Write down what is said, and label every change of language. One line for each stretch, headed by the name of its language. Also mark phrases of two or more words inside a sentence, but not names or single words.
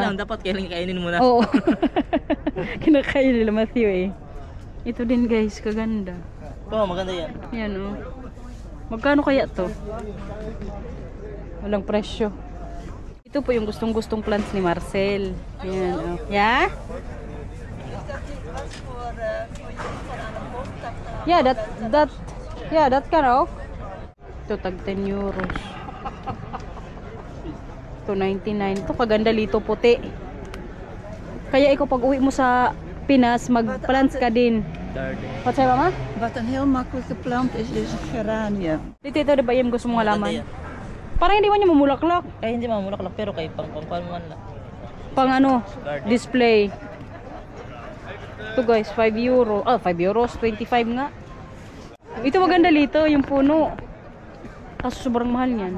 Filipino: lang, dapat kailangan kainin mo na. Oo. Kinakain nila Matthew eh. Ito din guys, kaganda. Oo, maganda yan. Yan oh. Magkano kaya to? Walang presyo. Ito po yung gustong-gustong plants ni Marcel.
English: Yan oh. Yeah? Yeah, that kind of.
Filipino: Ito tag 10 euros. Ito 99. Ito kaganda Lito puti. Kaya ikaw pag uwi mo sa Pinas, mag-plants ka din. Garden.
Dutch: Wat zei mama? Wat een heel makkelijke plant is, is een geranium.
Filipino: Dito ito diba yung gusto mong Maganda halaman? yan. Parang hindi man niya mamulaklak. Ay, hindi mamulaklak, pero kay pang man lang. Pang ano, Garden. display. Ito guys, 5 euro. Ah, 5 euros, 25 nga. Ito maganda Lito, yung puno. Kaso sobrang mahal niyan.